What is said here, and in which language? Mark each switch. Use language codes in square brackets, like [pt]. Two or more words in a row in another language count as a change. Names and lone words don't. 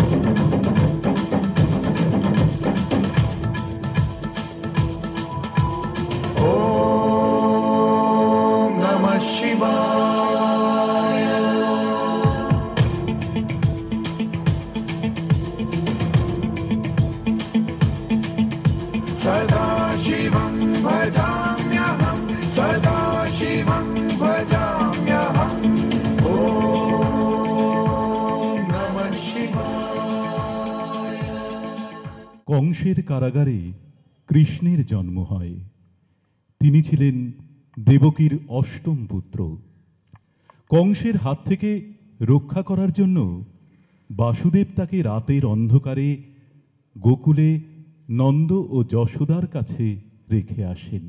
[sa] ఓం నమః శివాయ సదాశివం భజామ్యహం సదాశివం భజామ్యహం ఓం నమః శివాయ। [bn] কংসের কারাগারে কৃষ্ণের জন্ম হয়। তিনি ছিলেন দেবকীর অষ্টম পুত্র। কংসের হাত থেকে রক্ষা করার জন্য বাসুদেব তাকে রাতের অন্ধকারে গোকুলে নন্দ ও যশোদার কাছে রেখে আসেন।